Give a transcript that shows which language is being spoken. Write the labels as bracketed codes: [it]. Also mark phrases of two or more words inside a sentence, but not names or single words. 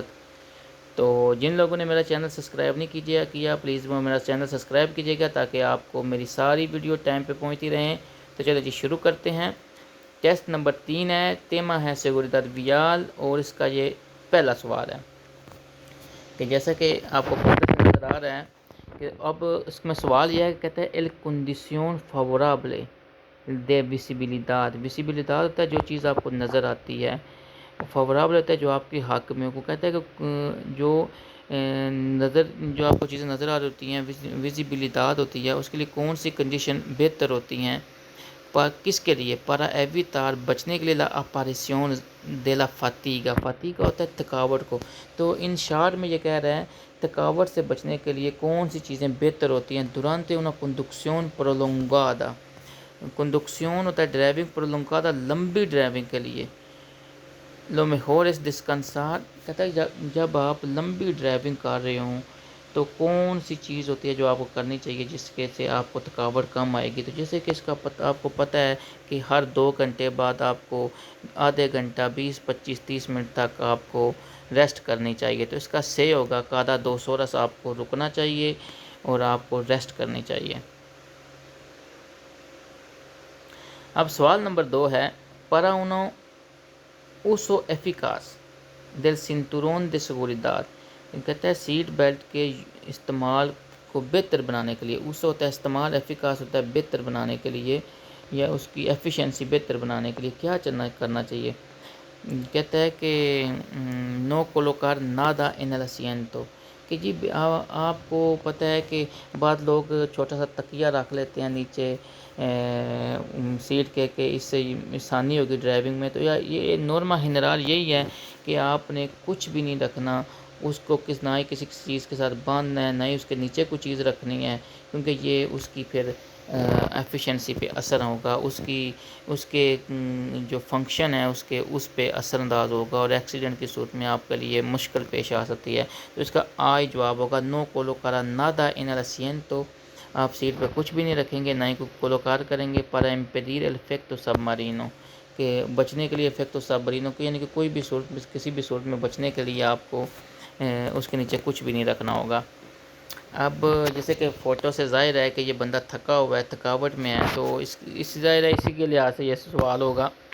[ur] تو جن لوگوں نے میرا چینل سبسکرائب نہیں کیا پلیز وہ میرا چینل سبسکرائب کیجیے گا تاکہ آپ کو میری ساری ویڈیو ٹائم پہ پہنچتی رہیں۔ تو چلو جی شروع کرتے ہیں۔ [en] test number [ur] 3 ہے، تیما ہے [es] seguridad vial, [ur] اور اس کا یہ پہلا سوال ہے کہ جیسا کہ آپ کو فوٹو سے نظر آ رہا ہے کہ اب اس میں سوال یہ ہے کہ کہتا ہے [es] el condición favorable de visibilidad۔ [ur] visibilidad ہوتا ہے جو چیز آپ کو نظر آتی ہے، فیوریبل ہوتا ہے جو آپ کے حق میں۔ وہ کہتا ہے کہ جو آپ کو چیزیں نظر آ رہی ہوتی ہیں، ویزیبلٹاد ہوتی ہے، اس کے لیے کون سی کنڈیشن بہتر ہوتی ہیں، کس کے لیے؟ [es] para evitar, [ur] بچنے کے لیے، [es] la aparición de la fatiga, [ur] فاتیگا ہوتا ہے تھکاوٹ کو۔ تو [en] in short [ur] میں یہ کہہ رہا ہے تھکاوٹ سے بچنے کے لیے کون سی چیزیں بہتر ہوتی ہیں [es] durante una conducción prolongada۔ [ur] کنڈکسیون ہوتا ہے ڈرائیونگ پرولونگادا، لمبی ڈرائیونگ کے لیے۔ [es] لو mejor es descansar، [ur] کہتا ہے جب آپ لمبی ڈرائیونگ کر رہے ہوں تو کون سی چیز ہوتی ہے جو آپ کو کرنی چاہیے جس کے سے آپ کو تھکاوٹ کم آئے گی۔ تو جیسے کہ اس کا آپ کو پتہ ہے کہ ہر 2 گھنٹے بعد آپ کو آدھے گھنٹہ 20-25-30 منٹ تک آپ کو ریسٹ کرنی چاہیے۔ تو اس کا سے ہوگا کادا 2 آپ کو رکنا چاہیے اور آپ کو ریسٹ کرنی چاہیے۔ اب سوال نمبر 2 ہے، [es] para uno uso eficaz del cinturón de seguridad۔ [ur] کہتا ہے سیٹ بیلٹ کے استعمال کو بہتر بنانے کے لیے، اسو ہوتا ہے استعمال، ایفیکاس ہوتا ہے بہتر بنانے کے لیے یا اس کی ایفیشنسی بہتر بنانے کے لیے کیا کرنا چاہیے؟ کہتا ہے کہ [es] no colocar nada en el asiento، [ur] کہ جی آپ کو پتہ ہے کہ بعض لوگ چھوٹا سا تکیہ رکھ لیتے ہیں نیچے سیٹ کے، کہ اس سے آسانی ہوگی ڈرائیونگ میں۔ تو یہ [es] norma general [ur] یہی ہے کہ آپ نے کچھ بھی نہیں رکھنا اس کو، نہ ہی کسی چیز کے ساتھ باندھنا ہے، نہ ہی اس کے نیچے کوئی چیز رکھنی ہے، کیونکہ یہ اس کی پھر ایفیشنسی پہ اثر ہوگا، اس کے جو فنکشن ہے اس پہ اثر انداز ہوگا، اور ایکسیڈنٹ کی صورت میں آپ کے لیے مشکل پیش آ سکتی ہے۔ تو اس کا جواب ہوگا [es] no colocara nada en el asiento۔ [ur] آپ سیٹ پہ کچھ بھی نہیں رکھیں گے، نہ ہی کوئی کولوکار کریں گے۔ [es] para impedir el efecto submarino، [ur] کہ بچنے کے لیے [es] efecto submarino [ur] کو، یعنی کہ کوئی بھی صورت میں، کسی بھی صورت میں بچنے کے لیے آپ کو اس کے نیچے کچھ بھی نہیں رکھنا ہوگا۔ اب جیسے کہ فوٹو سے ظاہر ہے کہ یہ بندہ تھکا ہوا ہے، تھکاوٹ میں ہے، تو اس ظاہر ہے اسی کے لحاظ سے یہ سوال ہوگا